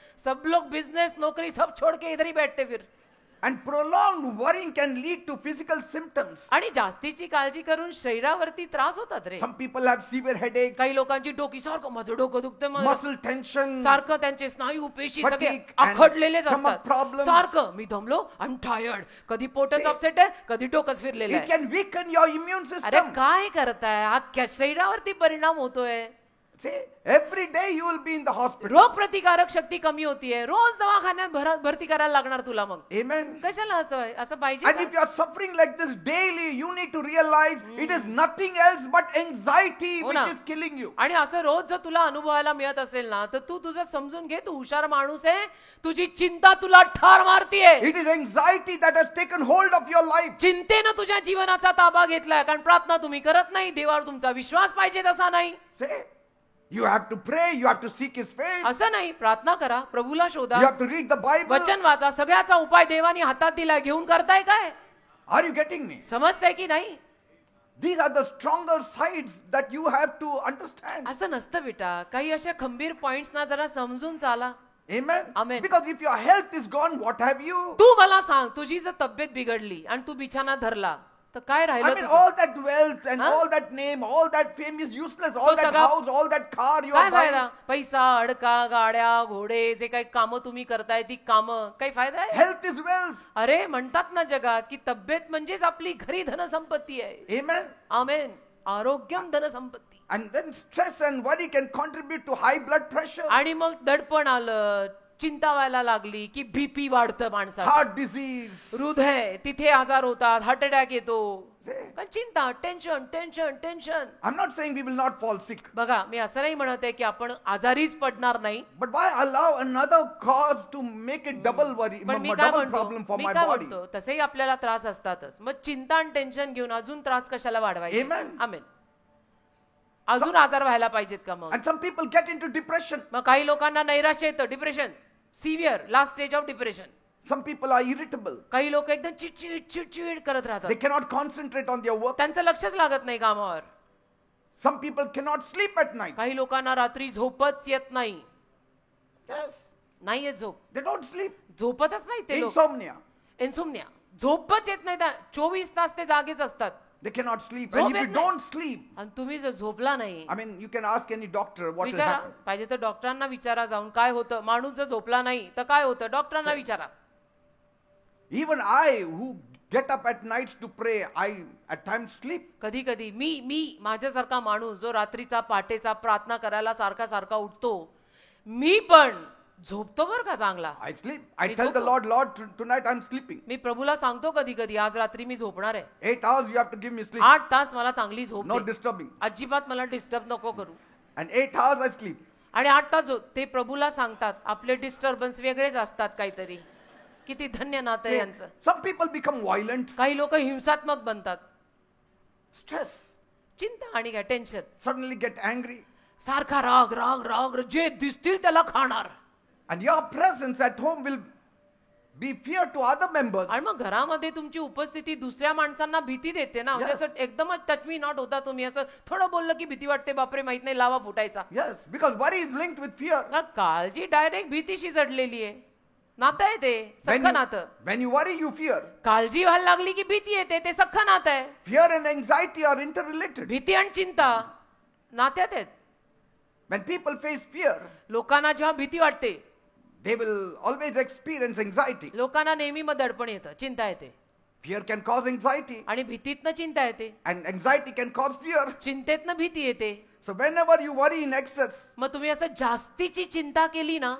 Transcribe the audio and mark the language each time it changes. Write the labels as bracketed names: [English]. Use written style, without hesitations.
[Hindi] सब लोग बिजनेस नौकरी सब छोड़ के इधर ही बैठते फिर. [English] And prolonged worrying can lead to physical symptoms. [Marathi] आणि जास्तीची काळजी करून शरीरावरती त्रास होतात रे. [English] Some people have severe headaches, [Marathi] काही लोकांची डोकी सारखं माझं डोकं दुखतं, [English] muscle tension, [Marathi] सारखं त्यांचे स्नायू पेशी सगळे [English] fatigue and [Marathi] आखडलेलेच [English] stomach [Marathi] असतात. [English] problems. [Marathi] सारखं मी दमलो, [English] I am tired, [Marathi] कधी पोटच [English] See, [Marathi] अपसेट आहे, कधी डोकंच फिरलेलं [English] it [Marathi] आहे. [English] can weaken your immune [Marathi] अरे [English] system. [Marathi] काय करताय, अख्ख्या शरीरावरती परिणाम होतोय. [English] See, every day you will be in the hospital. [Marathi] रोग प्रतिकारक शक्ती कमी होतीये, रोज दवाखान्यात भरती करायला लागणार तुला. मग [English] Amen. [Marathi] कशाला असं पाहिजे [English] And [Marathi] का? [English] if you are suffering like this daily, you need to realize it is nothing else but anxiety [Marathi] हो [English] which [Marathi] ना. [English] is killing you. [Marathi] आणि असं रोज जर तुला अनुभवायला मिळत असेल ना, तर तू तुझं समजून घे, तू हुशार माणूस आहे, तुझी चिंता तुला ठार मारतीये. [English] It is anxiety that has taken hold of your life. [Marathi] चिंतेनं तुझ्या जीवनाचा ताबा घेतलाय, कारण प्रार्थना तुम्ही करत नाही, देवावर तुमचा विश्वास पाहिजे तसा नाही. [English] Say, you have to pray, you have to seek His face, [Marathi] असं नाही, प्रार्थना करा, प्रभूला शोधा, [English] you have to read the Bible. [Marathi] वचन वाचा, सगळ्याचा उपाय देवानी हातात दिलाय, घेऊन करताय काय? [English] Are you getting me? [Marathi] समजताय की नाही? [English] These are the stronger sides that you have to understand. [Marathi] असं नसतं बेटा, काही अशा खंबीर पॉइंट्स ना जरा समजून चाला. [English] Amen. Amen. Because if your health is gone, what have you? [Marathi] तू मला सांग, तुझी जर तब्येत बिघडली आणि तू बिछाना धरला, तर काय [English] I [Marathi] राहिलं [English] mean, [Marathi] तुझं? [English] all that wealth and Huh? all that name, all that fame is useless. All that [Marathi] सगळा- [English] house, all that car you [Marathi] काय [English] are buying. [Marathi] फायदा? पैसा, अडका, गाड्या, घोडे, जे काही कामं तुम्ही करताय ती कामं, काही फायदा आहे? [English] Health is wealth. [Marathi] अरे म्हणतात ना जगात की तब्येत म्हणजेच आपली खरी धनसंपत्ती आहे. [English] Amen. [Marathi] Amen. Arogyam धनसंपत्ती. [English] And then stress and worry can contribute to high blood pressure, [Marathi] आणि मग दडपण आलं, चिंता व्हायला लागली की बीपी वाढतं माणसाचं, [English] heart disease. [Marathi] हृदय तिथे आजार होतात, हार्ट अटॅक येतो. [English] See, [Marathi] कारण चिंता, tension tension tension. [English] I'm not saying we will not fall sick, [Marathi] बघा, मी असं नाही म्हणत आहे की आपण आजारीच पडणार नाही, [English] but why allow another cause to make it double worry, [Marathi] पण मी काय [English] double problem [Marathi] म्हणतो, [English] for [Marathi] मी [English] my [Marathi] काय [English] body? [Marathi] म्हणतो, तसेही आपल्याला त्रास असतातच, मग चिंता आणि टेन्शन घेऊन अजून त्रास कशाला वाढवायचे? [English] Amen. [Marathi] आमेन. अजून आजार व्हायला पाहिजेत का मग? [English] And some people get into depression. [Marathi] मग काही लोकांना नैराश्य येतं, depression, [English] Severe, last stage of depression. Some people are irritable. [Marathi] काही लोक एकदम चिडचिड चिडचिड करत [English] They [Marathi] राहतात, [English] cannot concentrate on their work. [Marathi] त्यांचं लक्षच लागत नाही कामावर. [English] Some people cannot sleep at night. [Marathi] काही लोकांना रात्री झोपच येत नाही. [English] Yes. [Marathi] नाही येत झोप, [English] They don't sleep. [Marathi] झोपतच नाही ते लोक. [English] Insomnia. [Marathi] इन्सोमनिया, झोपच येत नाही, 24 तास ते जागेच असतात. [English] They cannot sleep. [Marathi] झोप [English] And if [Marathi] येत [English] you [Marathi] नाही. [English] don't sleep, [Marathi] आणि तुम्ही जर झोपला नाही, [English] I mean, you can ask any doctor what will [Marathi] विचारा, [English] happen. [Marathi] पाहिजे तर डॉक्टरांना विचारा जाऊन काय होतं. माणूस जर झोपला नाही तर काय होतं, डॉक्टरांना विचारा. [English] Even I, who get up at nights to pray, I at times sleep. [Marathi] कधी कधी मी माझ्यासारखा माणूस जो रात्रीचा पहाटेचा प्रार्थना करायला सारखा सारखा उठतो, मी पण झोपतो बरं का चांगला. [English] I sleep. I [Marathi] मी [English] tell the [Marathi] झोपतो. [English] Lord, tonight I'm sleeping. [Marathi] मी प्रभूला सांगतो कधी कधी, आज रात्री मी झोपणार आहे, [English] 8 hours you have to give me sleep. [Marathi] 8 तास मला चांगली झोप [English] No [Marathi] दे. [English] disturbing. [Marathi] अजिबात मला डिस्टर्ब नको करू. [English] And 8 hours I sleep. [Marathi] आणि 8 तास ते प्रभूला सांगतात. आपले डिस्टर्बन्स वेगळेच असतात काहीतरी. किती धन्य नातं आहे [English] See, [Marathi] यांचं. [English] some people become violent. [Marathi] काही लोक हिंसात्मक बनतात, [English] Stress. [Marathi] चिंता आणि काय टेन्शन, [English] Suddenly get angry. [Marathi] सारखा राग राग राग, जे दिसतील त्याला खाणार. [English] And your presence at home will be fear to other members. [Marathi] आणि मग घरामध्ये तुमची उपस्थिती दुसऱ्या माणसांना भीती देते ना. म्हणजे [English] Yes. [Marathi] असं एकदमच [English] touch me not [Marathi] होता तुम्ही, असं थोडं बोललं की भीती वाटते, बापरे माहित नाही लावा फुटायचा. [English] Yes, because worry is linked with fear. [Marathi] ना, काळजी डायरेक्ट भीतीशी जडलेली आहे. नातं आहे ते, [English] When [Marathi] सख्ख नातं. [English] when you worry, you fear. [Marathi] काळजी व्हायला लागली की भीती येते, ते सख्ख नातं आहे. [English] Fear and anxiety are interrelated. [Marathi] भीती आणि चिंता नात्यात आहेत. [English] When people face fear, [Marathi] लोकांना जेव्हा भीती वाटते, [English] they will always experience anxiety. [Marathi] लोकांना नेहमी मग दडपण येतं, चिंता येते. [English] Fear can cause anxiety, [Marathi] आणि भीतीतनं चिंता येते, [English] and anxiety can cause fear. [Marathi] चिंतेतनं भीती येते. [English] So whenever you worry in excess, [Marathi] मग तुम्ही असं जास्तीची चिंता केली ना,